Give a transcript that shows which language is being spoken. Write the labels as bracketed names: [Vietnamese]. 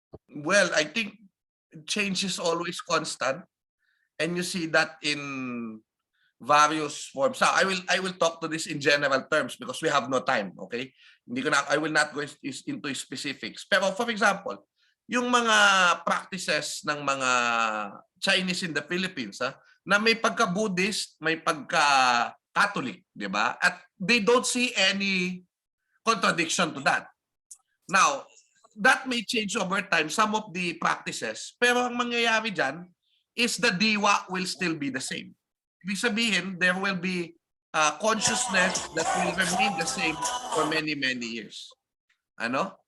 [English] Well, I think change is always constant, and you see that in various forms. So I will talk to this in general terms because we have no time. Okay, I will not go into specifics. [Filipino] Pero [English] for example, [Filipino] yung mga practices ng mga Chinese [English] in the Philippines, [Filipino] na may pagka-Buddhist, may pagka-Catholic, di ba? [English] At they don't see any contradiction to that. Now, that may change over time, some of the practices, [Filipino] pero ang mangyayari dyan [English] is the diwa will still be the same. [Filipino] Ibig sabihin, [English] there will be consciousness that will remain the same for many, many years. Ano?